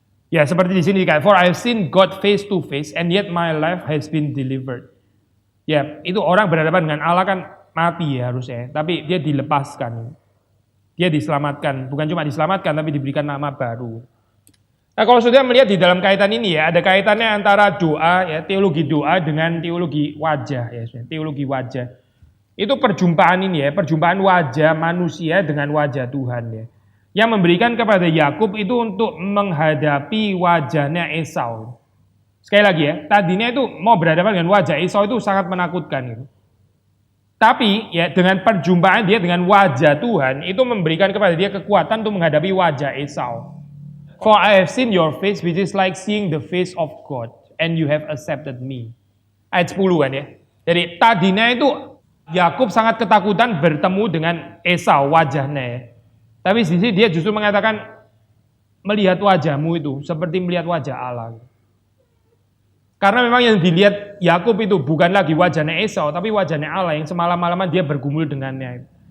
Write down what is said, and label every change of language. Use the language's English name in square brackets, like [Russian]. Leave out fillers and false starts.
[Indonesian] Ya seperti di sini dikatakan, [English] for I have seen God face to face and yet my life has been delivered. [Indonesian] Ya itu orang berhadapan dengan Allah kan mati ya harusnya, tapi dia dilepaskan. Dia diselamatkan, bukan cuma diselamatkan tapi diberikan nama baru. Nah kalau sudah melihat di dalam kaitan ini ya, ada kaitannya antara doa ya, teologi doa dengan teologi wajah ya, teologi wajah. Itu perjumpaan ini ya, perjumpaan wajah manusia dengan wajah Tuhan ya. Yang memberikan kepada Yakub itu untuk menghadapi wajahnya Esau. Sekali lagi ya, tadinya itu mau berhadapan dengan wajah Esau itu sangat menakutkan gitu. Tapi ya dengan perjumpaan dia dengan wajah Tuhan itu memberikan kepada dia kekuatan untuk menghadapi wajah Esau. [English] For I have seen your face which is like seeing the face of God and you have accepted me. [Indonesian] Ayat 10 kan ya. Jadi tadinya itu Yakub sangat ketakutan bertemu dengan Esau wajahnya ya. Tapi di sini dia justru mengatakan melihat wajahmu itu seperti melihat wajah Allah. Karena memang yang dilihat Yakub itu bukan lagi wajahnya Esau, tapi wajahnya Allah yang semalam-malaman dia bergumul dengannya.